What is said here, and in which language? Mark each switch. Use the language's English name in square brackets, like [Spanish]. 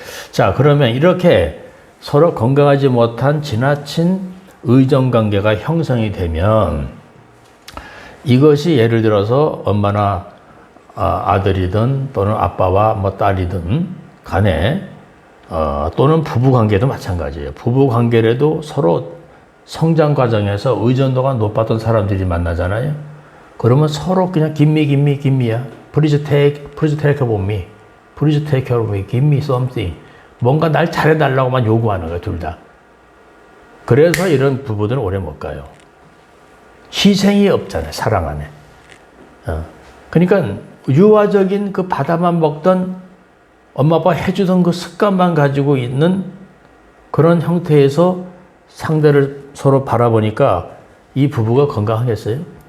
[Korean] 자, 그러면 이렇게 서로 건강하지 못한 지나친 의정관계가 형성이 되면 이것이 예를 들어서 엄마나 아들이든 또는 아빠와 뭐 딸이든 간에 또는 부부관계도 마찬가지예요. 부부관계라도 서로 성장 과정에서 의존도가 높았던 사람들이 만나잖아요. 그러면 서로 그냥 김미야. [English] Please take care of me. Please take care of me. Give me something. [Korean] 뭔가 날 잘해달라고만 요구하는 거예요, 둘 다. 그래서 이런 부부들은 오래 못 가요. 희생이 없잖아요, 사랑 안에. 그러니까 유아적인 그 바다만 먹던 엄마 아빠 해주던 그 습관만 가지고 있는 그런 형태에서 상대를 서로 바라보니까 이 부부가 건강하겠어요?